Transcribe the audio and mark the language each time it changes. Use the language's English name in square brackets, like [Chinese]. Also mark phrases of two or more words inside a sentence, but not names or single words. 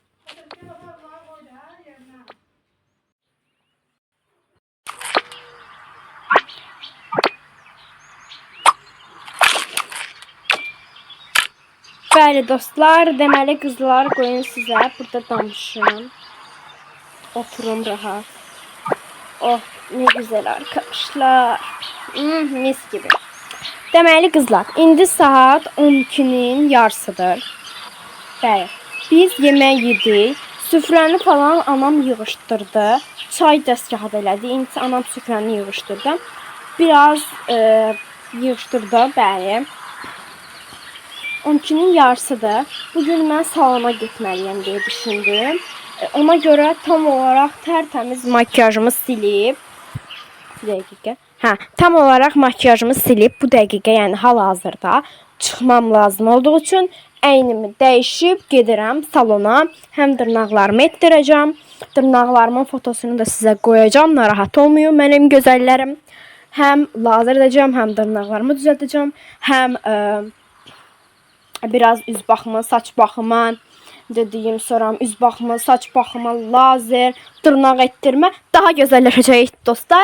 [Azerbaijani] Bəli dostlar, deməli qızlar, qoyun sizə burada danışım. [Turkish] Oturum rahat. Oh, ne güzel arkadaşlar. Mis gibi. [Azerbaijani] Deməli qızlar, indi saat 12'nin yarısıdır. Bəli, biz yemək yedik. Süfrəni falan anam yığışdırdı. Çay dəstgahı elədi. İndi anam süfrəni yığışdırdı. Biraz yığışdırdı, bəli. 12'nin yarısıdır. Bugün mən salona getməliyəm deyə düşündüm. [Turkish] Ona göre tam olarak tertemiz makyajımı silip tam olarak makyajımı silip [Azerbaijani] bu dəqiqə, yəni hal-hazırda çıxmam lazım olduğu üçün əynimi dəyişib gedirəm salona. Həm dırnaqlarımı etdirəcəm. Dırnaqlarımın fotosunu da sizə qoyacağım. Narahat olmayın mənim gözəllərim. Həm lazer edəcəm, həm dırnaqlarımı düzəldəcəm, həm biraz üz baxımı, saç baxımı dediyim, sonra üz baxımı, saç baxımı, lazer, dırnaq etdirmə daha gözəlləşəcək dostlar.